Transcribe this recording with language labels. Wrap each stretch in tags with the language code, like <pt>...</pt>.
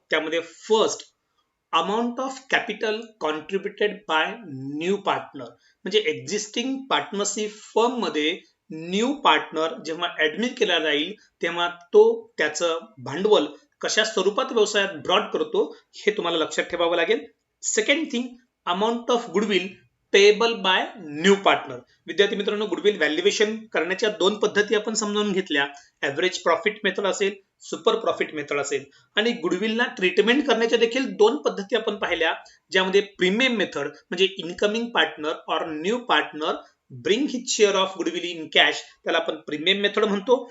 <mr>त्यामध्ये first,</mr> <en>amount of capital contributed by new partner,</en> <mr>म्हणजे existing partnership firm मध्ये new partner जेव्हा admit केला जाईल तेव्हा तो त्याचं भांडवल कशा स्वरूपात व्यवसायात ब्रॉड करतो हे तुम्हाला लक्षात ठेवावं लागेल.</mr> <en>Second thing, amount of goodwill payable by new partner.</en> <mr>विद्यार्थी मित्रांनो, गुडविल व्हॅल्युएशन करण्याच्या दोन पद्धती आपण समजावून घेतल्या. ऍव्हरेज प्रॉफिट मेथड असेल, सुपर प्रॉफिट मेथड असेल. आणि गुडविलला ट्रीटमेंट करण्याच्या देखील दोन पद्धती आपण पाहिल्या, ज्यामध्ये प्रीमियम मेथड म्हणजे</mr> <en>incoming partner और new partner bring his share of goodwill in cash,</en> <mr>त्याला आपण प्रीमियम मेथड म्हणतो.</mr>